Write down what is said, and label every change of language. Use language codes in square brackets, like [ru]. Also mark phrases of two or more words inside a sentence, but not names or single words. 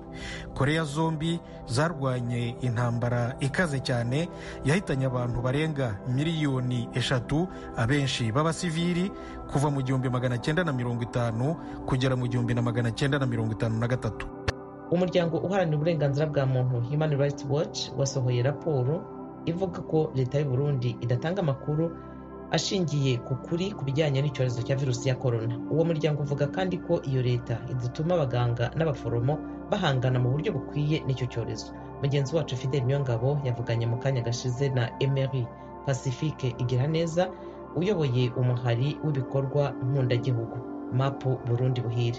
[rw] Korea zombi zarwanye intambara ikaze cyane yahitanye abantu barenga 3 miliyoni abenshi b'abasivili kuva mu 1950 kugera mu 1953. Umuryango uharanira uburenganzira bwa muntu Human Rights Watch wasohoye raporo ivuga ko leta y'u Burundi idatanga amakuru ashingiye ku kuri ku bijyanye n'icyorezo cya virusi ya korona. Uwo muryango uvuga kandi ko iyo leta idatuma abaganga n'abaforomo bahangana mu buryo bukwiye n'icyo cyorezo. Mugenzi wacu Fidel Niyongabo yavuganye mu kanya gashize na Emery Pacifique Igiraneza uyoboye umuhari w'ibikorwa nkundagihugu MAP Burundi Buhire.